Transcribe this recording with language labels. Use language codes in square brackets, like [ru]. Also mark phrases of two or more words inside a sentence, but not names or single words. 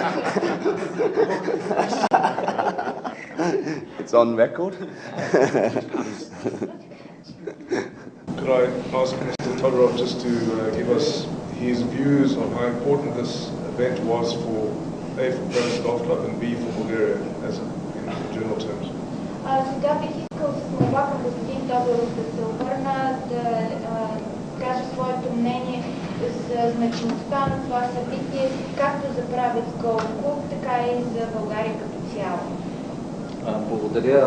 [en] It's on record. Could I ask Mr. Todorov just to give us his views on how important this event was for A, for Paris Golf Club, and B, for Bulgaria, as in general terms? [bg] Сега бих искал с молба към господин Тодоров да се обърна, да каже своето мнение за значимостта на това събитие, както за Правец Голф Клуб, така и за България като цяло. Благодаря.